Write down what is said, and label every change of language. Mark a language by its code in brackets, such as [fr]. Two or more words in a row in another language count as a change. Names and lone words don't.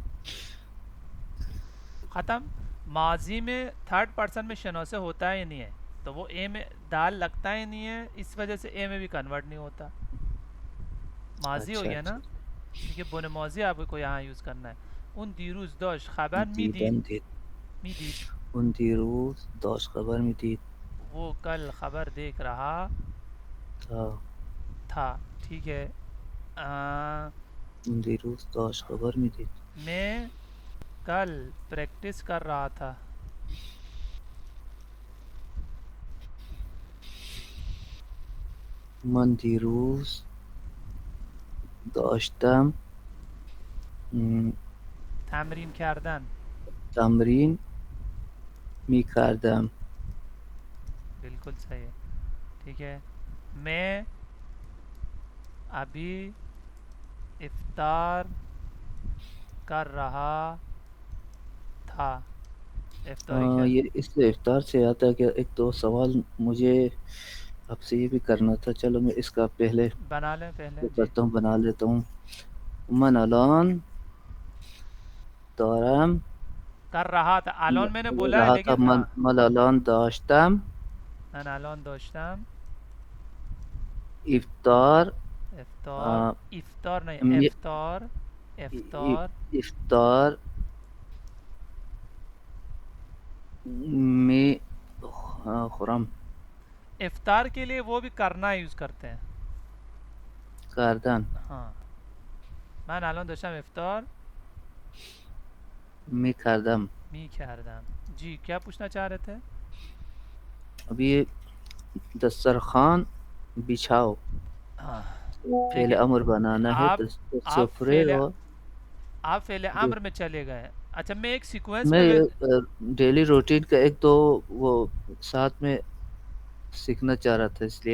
[ur] ختم. ماضی میں تھرڈ پرسن میں شناسے ہوتا ہے یا نہیں ہے؟ تو وہ اے میں دال لگتا ہی نہیں ہے، اس وجہ سے اے میں بھی کنورٹ نہیں ہوتا، ماضی ہو اچھا گیا نا، اچھا کیونکہ بون ماضی آپ کو یہاں یوز کرنا ہے. [fa] ان دیروز داشت خبر دیدن میدید، دید میدید اون دیروز داشت خبر میدید [ur] وہ کل خبر دیکھ رہا تھا تھا. ٹھیک ہے. [fa] اون دیروز داشت خبر میدید [ur] میں کل پریکٹس کر رہا تھا. [fa] من دیروز داشتم تمرین کردن. تمرین میکردم [ur] بالکل صحیح ہے. ٹھیک ہے. میں ابھی افطار کر رہا تھا. افطاری کیا؟ یہ اس سے افطار سے آتا ہے کہ ایک تو سوال مجھے آپ سے یہ بھی کرنا تھا. چلو میں اس کا پہلے بنا لیں پہلے وہ جی. کرتا ہوں، بنا لیتا ہوں. [fa] من الان دارم [ur] کر رہا تھا، الان میں نے بولا ہے رہا تھا. لیکن ہاں، [fa] من الان داشتم من الان داشتم افطار [ur] افطار. افطار نہیں، می- [fa] افطار. افطار. افطار میں خورم [ur] افطار کے لیے وہ بھی کرنا یوز کرتے ہیں. [fa] کردن ہاں، من الان داشتم افطار میکردم. میکردم. [ur] جی کیا پوچھنا چاہ رہے تھے؟ ابھی دسترخوان بچھاؤ ہاں فعل دیکھیں، امر بنانا ہے. آپ آپ [fa] سفرے [ur] فعل اور آپ فعل امر میں چلے گئے. اچھا میں ایک سیکوینس میں میں [en] daily routine [ur] کا ایک تو وہ ساتھ میں سیکھنا چاہ رہا تھا، اس لیے